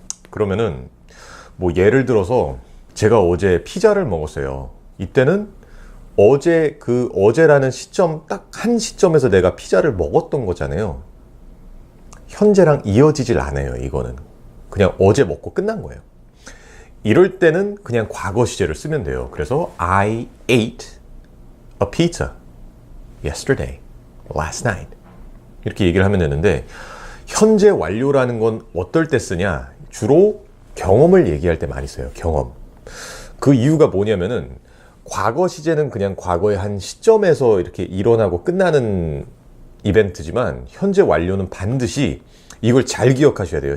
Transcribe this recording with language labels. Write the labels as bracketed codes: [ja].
[ko] 그러면은 뭐 예를 들어서 제가 어제 피자를 먹었어요. 이때는 어제라는 시점, 딱 한 시점에서 내가 피자를 먹었던 거잖아요. 현재랑 이어지질 않아요, 이거는. 그냥 어제 먹고 끝난 거예요. 이럴 때는 그냥 과거 시제를 쓰면 돼요. [en] 그래서 I ate a pizza yesterday, last night. [ko] 이렇게 얘기를 하면 되는데, 현재 완료라는 건 어떨 때 쓰냐? 주로 경험을 얘기할 때 많이 써요, 경험. 그 이유가 뭐냐면은, 과거 시제는 그냥 과거의 한 시점에서 이렇게 일어나고 끝나는 이벤트지만 현재 완료는 반드시 이걸 잘 기억하셔야 돼요.